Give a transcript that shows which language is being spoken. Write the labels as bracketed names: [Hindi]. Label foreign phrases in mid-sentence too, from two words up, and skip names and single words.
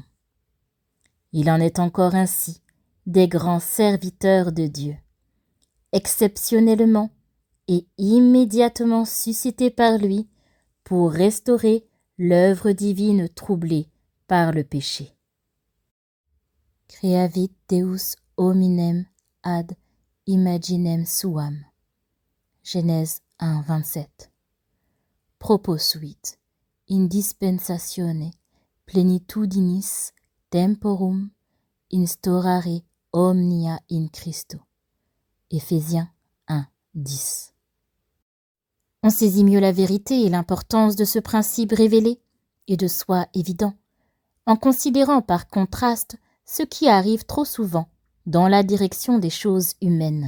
[French] Il en est encore ainsi des grands serviteurs de Dieu, exceptionnellement et immédiatement suscités par lui pour restaurer l'œuvre divine troublée par le péché. [Latin] Creavit Deus hominem ad imaginem suam. [French] Genèse 1, 27. [Latin] Proposuit indispensatione plenitudinis temporum instaurare omnia in Christo. [French] Éphésiens 1, 10. On saisit mieux la vérité et l'importance de ce principe révélé et de soi évident, en considérant par contraste ce qui arrive trop souvent dans la direction des choses humaines.